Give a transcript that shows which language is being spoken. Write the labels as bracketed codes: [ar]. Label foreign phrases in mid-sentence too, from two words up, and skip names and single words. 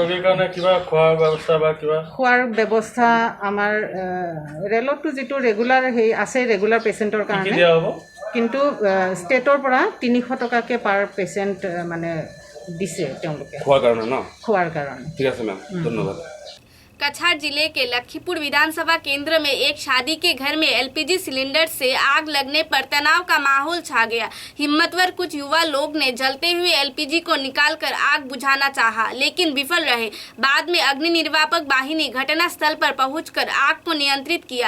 [as] খোৱাৰ ব্যৱস্থা আমাৰ ৰেলতটো যিটো ৰেগুলাৰ আছে [en] regular patient's [as] কাৰণে, কিন্তু ষ্টেটৰ পৰা 300 টকাকৈ [en] per patient [as] মানে দিছে তেওঁলোকে খোৱাৰ কাৰণে। ঠিক আছে মেম, ধন্যবাদ। [hi] कछार जिले के लखीपुर विधानसभा केंद्र में एक शादी के घर में एलपीजी सिलेंडर से आग लगने पर तनाव का माहौल छा गया। हिम्मतवर कुछ युवा लोग ने जलते हुए एलपीजी को निकालकर आग बुझाना चाहा, लेकिन विफल रहे। बाद में अग्नि निर्वापक वाहिनी घटनास्थल पर पहुंचकर आग को नियंत्रित किया।